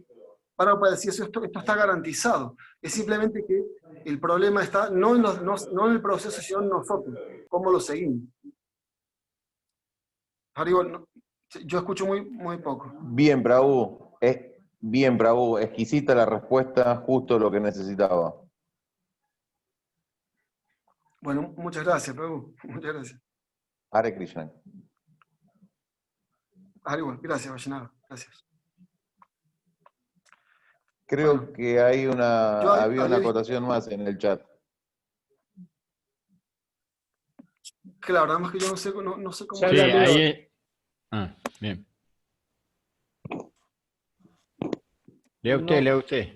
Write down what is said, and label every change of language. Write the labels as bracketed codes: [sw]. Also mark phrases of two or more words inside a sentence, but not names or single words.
[es] Prabhupada decía, esto está garantizado. Es simplemente que el problema está no en el proceso, sino en nosotros, cómo lo seguimos. Haribol, yo escucho muy poco. Bien, Prabhu. Bien, Prabhu. Exquisita la respuesta, justo lo que necesitaba. Bueno, muchas gracias, Prabhu. Muchas gracias. [sa] Hare Krishna. [es] Haribol, gracias, Vaishnava. Gracias. Creo que había una acotación más en el chat. Claro, nada más que yo no sé cómo... Sí, ahí es. Bien. Lea usted.